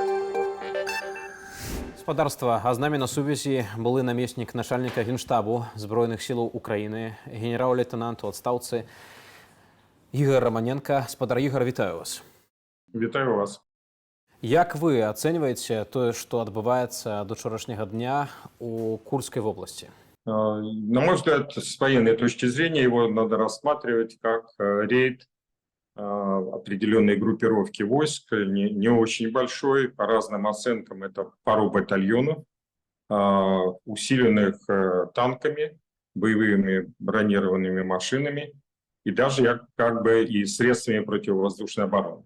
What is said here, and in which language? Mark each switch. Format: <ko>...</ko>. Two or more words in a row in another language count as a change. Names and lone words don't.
<be>Спадарства, а з намі на сувязі былы намеснік начальніка Генштабу Збройных сілаў Украіны, генерал-лейтенант у адстаўцы Ігор Романенко. Спадар Ігор, вітаю вас. Вітаю вас. Як вы ацэньваеце тое, што адбываецца до учорашняга дня</be> <ru>у Курской вобласти? На мой взгляд, с военной точки зрения его надо рассматривать как рейд определенной группировки войск, не очень большой, по разным оценкам это пару батальонов, усиленных танками, боевыми бронированными машинами и даже как бы и средствами противовоздушной обороны.</ru>